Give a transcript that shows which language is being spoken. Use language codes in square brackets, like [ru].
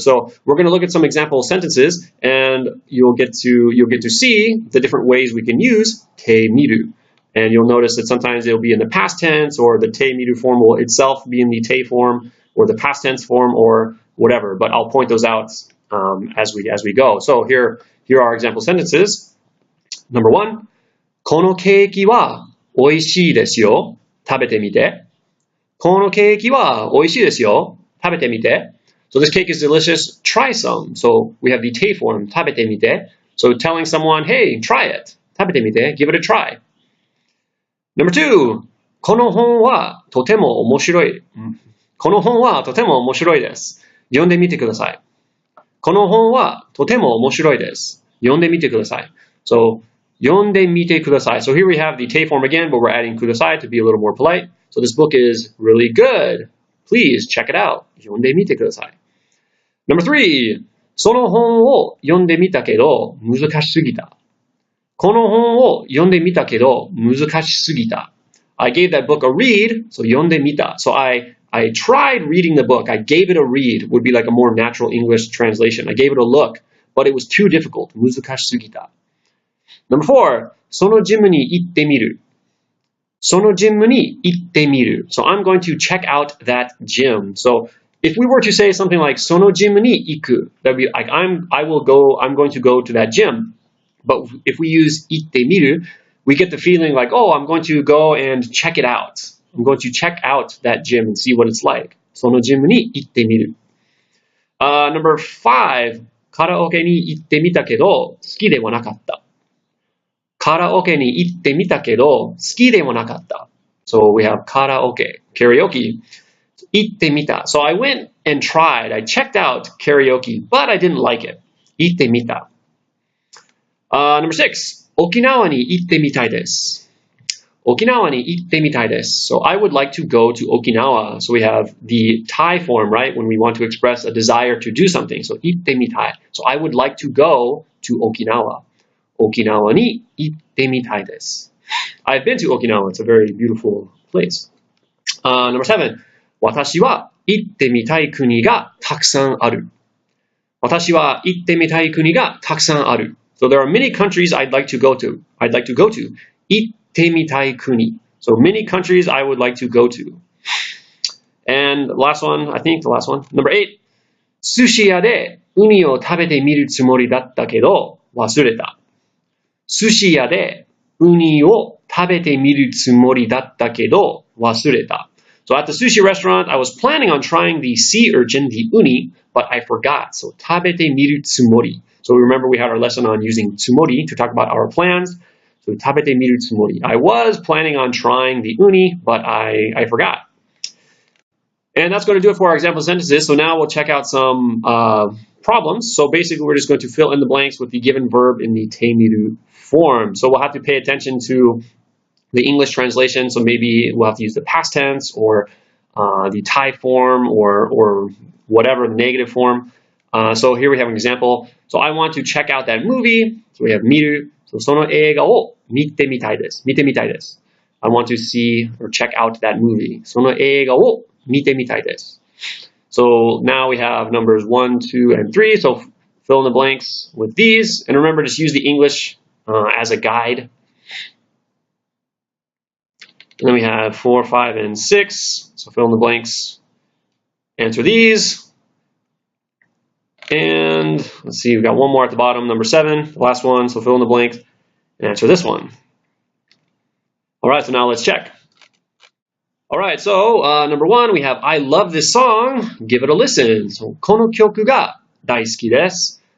[en] So we're going to look at some example sentences, and you'll get to see the different ways we can use te miru. And you'll notice that sometimes it'll be in the past tense, or the te miru form will itself be in the te form, or the past tense form, or whatever. But I'll point those out as we go. So here are example sentences. [ja] Number 1, このケーキは美味しいですよ。食べてみて。このケーキは美味しいですよ。食べてみて。 [en] So this cake is delicious. Try some. So we have the te form, [ja] 食べてみて. [en] So telling someone, hey, try it. [ja] 食べてみて. [en] Give it a try. [ja] Number 2, この本はとても面白い。この本はとても面白いです。読んでみてください。この本はとても面白いです。読んでみてください。 [en] So [ja] 読んでみてください. [en] So here we have the te form again, but we're adding [ja] ください [en] to be a little more polite. So this book is really good. Please check it out. [ja] 読んでみてください. Number 3, その本を読んでみたけど難しすぎた。この本を読んでみたけど難しすぎた. [en] I gave that book a read, so [ja] 読んでみた. [en] So I tried reading the book. I gave it a read would be like a more natural English translation. I gave it a look, but it was too difficult. [ja] 難しすぎた. Number 4, そのジムに行ってみる。そのジムに行ってみる. [en] So I'm going to check out that gym. So if we were to say something like [ja] そのジムに行く, [en] that'd be like I'm going to go to that gym. But if we use [ja] 行ってみる, [en] we get the feeling like, oh, I'm going to go and check it out. I'm going to check out that gym and see what it's like. [ja] そのジムに行ってみる. [en] Number 5, [ja] カラオケに行ってみたけど好きではなかった. カラオケに行ってみたけど好きでもなかった. [en] So we have karaoke, karaoke. [ja] 行ってみた. [en] So I went and tried. I checked out karaoke, but I didn't like it. [ja] 行ってみた. Number 6, 沖縄に行ってみたいです. 沖縄に行ってみたいです. [en] So I would like to go to Okinawa. So we have the Thai form, right? When we want to express a desire to do something. So [ja] 行ってみたい. [en] So I would like to go to Okinawa. [ja] 沖縄に行ってみたいです. [en] I've been to Okinawa. It's a very beautiful place. [ja] Number 7, 私は行ってみたい国がたくさんある. 私は行ってみたい国がたくさんある. [en] So there are many countries I'd like to go to. I'd like to go to. [ja] 行ってみたい国. [en] So many countries I would like to go to. And the last one, I think the last one, number 8. [ja] 寿司屋でウニを食べてみるつもりだったけど忘れた。寿司屋でウニを食べてみるつもりだったけど忘れた。 [en] So at the sushi restaurant, I was planning on trying the sea urchin, the uni, but I forgot. So [ja] 食べてみるつもり. [en] So remember we had our lesson on using tsumori to talk about our plans. So [ja] 食べてみるつもり. [en] I was planning on trying the uni, but I forgot. And that's going to do it for our example sentences. So now we'll check out some problems. So basically, we're just going to fill in the blanks with the given verb in the teimiru form. So we'll have to pay attention to the English translation. So maybe we'll have to use the past tense or the Thai form or whatever, the negative form. So here we have an example. So I want to check out that movie. So we have miru. So [ja] その映画を見てみたいです。見てみたいです。 [en] I want to see or check out that movie. [ja] その映画を見てみたいです. [en] So now we have numbers 1, 2, and 3. So fill in the blanks with these. And remember, just use the English as a guide. And then we have 4, 5, and 6. So fill in the blanks. Answer these. And let's see, we've got one more at the bottom, number 7, the last one. So fill in the blank and answer this one. All right, so now let's check. All right, so number 1, we have I love this song. Give it a listen. So [ja] この曲が大好きです。